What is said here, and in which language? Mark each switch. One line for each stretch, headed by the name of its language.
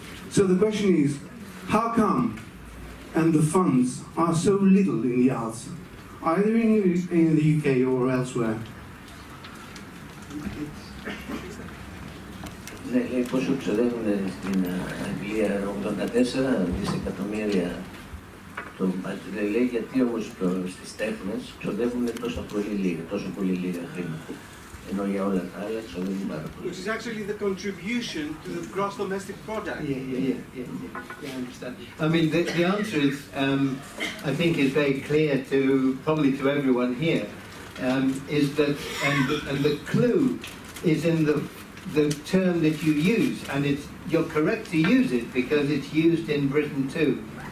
English: So the question is, how come and the funds are so little in the arts, either in the UK or elsewhere?
Greek: Ναι, λέει πόσο ξοδεύουν στην Αγγλία, 84 δισεκατομμύρια το budget, λέει γιατί όμως στις τέχνες ξοδεύουν τόσο πολύ λίγα χρήματα. Ενώ για όλα τα άλλα ξοδεύουν πάρα πολύ.
English: Which is actually the contribution to the gross domestic product. Yeah, I understand. I mean, the answer is, I think, is very clear probably to everyone here. is that, and the clue is in the term that you use, and you're correct to use it because it's used in Britain too.